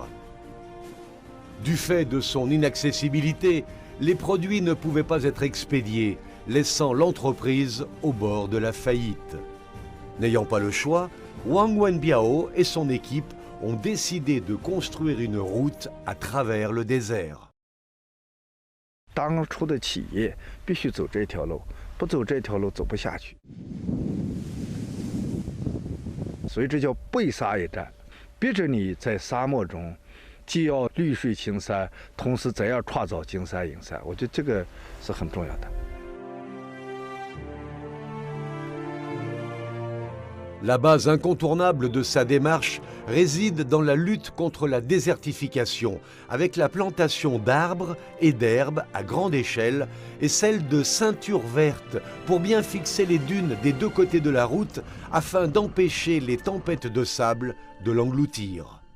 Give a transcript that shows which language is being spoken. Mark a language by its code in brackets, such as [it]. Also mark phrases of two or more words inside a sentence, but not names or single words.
[fr] Du fait de son inaccessibilité, les produits ne pouvaient pas être expédiés, laissant l'entreprise au bord de la faillite. N'ayant pas le choix, Wang Wenbiao et son équipe ont décidé de construire une route à travers le désert. [zh] 当初的企业必须走这条路，不走这条路走不下去。所以这叫背沙一战，逼着你在沙漠中。既要绿水青山，同时再要创造金山银山，我觉得这个是很重要的。 [fr] La base incontournable de sa démarche réside dans la lutte contre la désertification, avec la plantation d'arbres et d'herbes à grande échelle et celle de ceintures vertes pour bien fixer les dunes des deux côtés de la route afin d'empêcher les tempêtes de sable de l'engloutir.